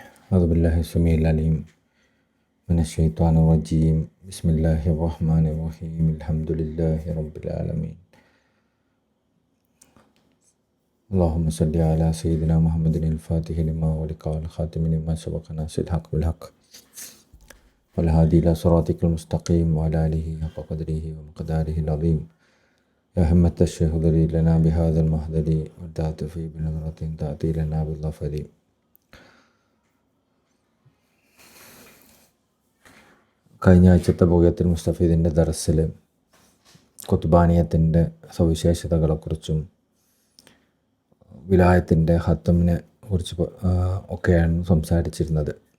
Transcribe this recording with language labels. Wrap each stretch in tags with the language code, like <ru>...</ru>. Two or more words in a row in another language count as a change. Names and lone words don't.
<ar>أعوذ بالله السميع العليم من الشيطان الرجيم بسم الله الرحمن الرحيم الحمد لله رب العالمين اللهم صل على سيدنا محمد الفاتح لما أغلق والخاتم لما سبق ناصر الحق بالحق والهادي إلى صراطك المستقيم وعلى آله حق قدره ومقداره العظيم يا همة الشيخ اهضري لنا بهذا المحضر والتعت في بنظرة تأتي لنا بالظفر.</ar> <ml>കഴിഞ്ഞ ആഴ്ചത്തെ ബുഗയത്തുൽ മുസ്തഫീദിൻ്റെ ദർസിൽ ഖുത്ബാനിയത്തിൻ്റെ സവിശേഷതകളെക്കുറിച്ചും വിലായത്തിൻ്റെ ഹത്തമിനെ കുറിച്ച് ഒക്കെയാണ് സംസാരിച്ചിരുന്നത്.</ml>